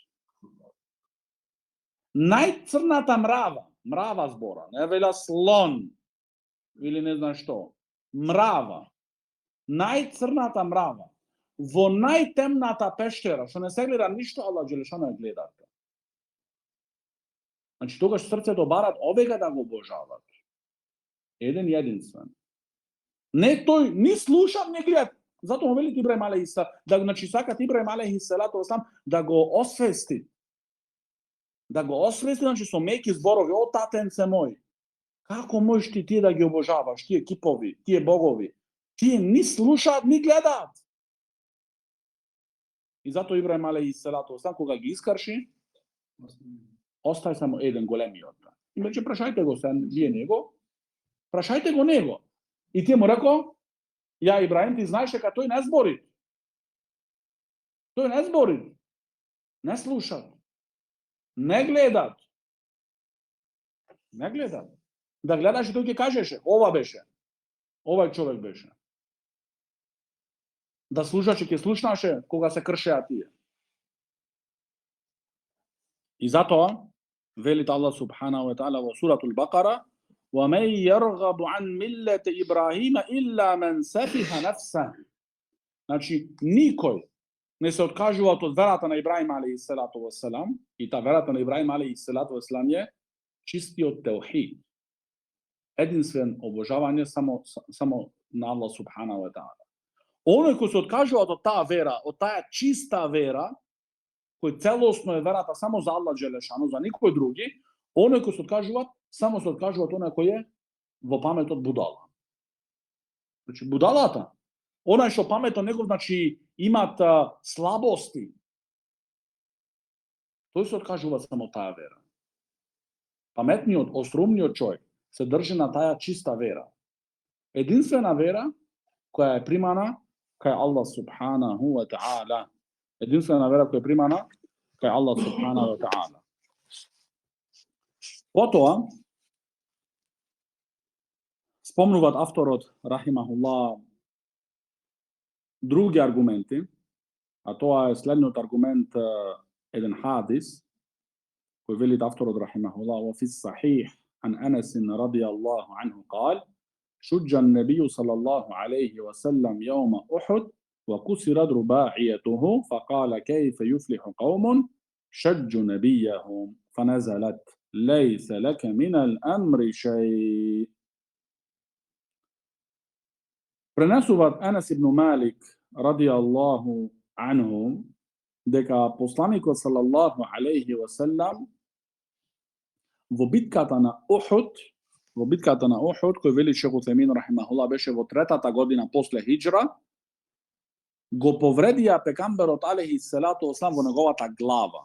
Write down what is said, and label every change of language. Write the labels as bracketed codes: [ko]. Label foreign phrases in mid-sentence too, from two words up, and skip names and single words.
[mk] Најцрната мрава збора, не веля слон, или не знам што, мрава, најцрната мрава, во најтемната пештера, што не се гледа ништо, [ar] الله جل شأنه [mk] ја гледа. Значи тогаш срцето барат овега да го обожават. Еден и единствен. Не тој ни слуша, не гледа. Затоа му вели Ибраим алейхиссалам, значи сакат Ибраим [ar] عليه الصلاة والسلام [mk] да го освести. Да го освести, значи со меки зборови, о татенце мој, како можеш ти да ги обожаваш, тие кипови, тие богови? Тие ни слушаат, ни гледаат. И затоа Ибраим [ar] عليه الصلاة والسلام, [mk] кога ги искарши, остај само еден големиот. И рече, прашајте го се, вие него, прашајте го него. И тие му реко, ја Ибраим, ти знаеш дека тој не збори. Тој не збори. Не слушат. Не гледат. Не гледат. Да гледаш и тој ќе кажеше, ова беше. Овај човек беше. Да слушаше, ќе слушнаше кога се кршеа тие. И затоа велит [ar] الله سبحانه وتعالى во سورة البقرة: وَمَنْ يَرْغَبُ عَنْ مِلَّةِ إِبْرَاهِيمَ إِلَّا مَنْ سَفِهَ نَفْسَهُ. [mk] Значи, никој не се откажува од верата на Ибраим [ar] عليه الصلاة والسلام, [mk] и та верата на Ибраим [ar] عليه الصلاة والسلام [mk] е чистиот теухид. Единствен обожавање само на [ar] الله سبحانه وتعالى. [mk] Оној кој се откажува од таа вера, од таа чиста вера, кој целосно е верата само за [ar] الله جل شأنه, [mk] за никој други, оној кој се откажува, само се откажува оној кој е во паметот будала. Значи, будалата, онај што паметот негов, значи, имат слабости, тој се откажува само таа вера. Паметниот, острумниот човек се држи на таа чиста вера. Единствена вера која е примана кај [ar] الله سبحانه وتعالى. [mk] Единствена вера која е примана кај [ar] الله سبحانه وتعالى. [mk] Потоа спомнуваат авторот рахимахуллах други аргументи, а тоа е следниот аргумент, еден хадис кој вели авторот [ar] рахимахуллах: "وفي صحيح عن أنس رضي الله عنه قال: شج النبي صلى الله عليه وسلم يوم أحد وكسرت رباعيته فقال كيف يفلح قوم شجوا نبيهم فنزلت ليس لك من الأمر شيء." [mk] Пренесуваат Анас ибн Малик [ar] رضي الله عنه [mk] дека посланикот [ar] صلى الله عليه وسلم [mk] во битката на Ухуд, кој вели Шех Утемин рахимахуллах беше во 3-та година после хиџра, го повредија пекамберот [ar] عليه الصلاة والسلام [mk] во неговата глава.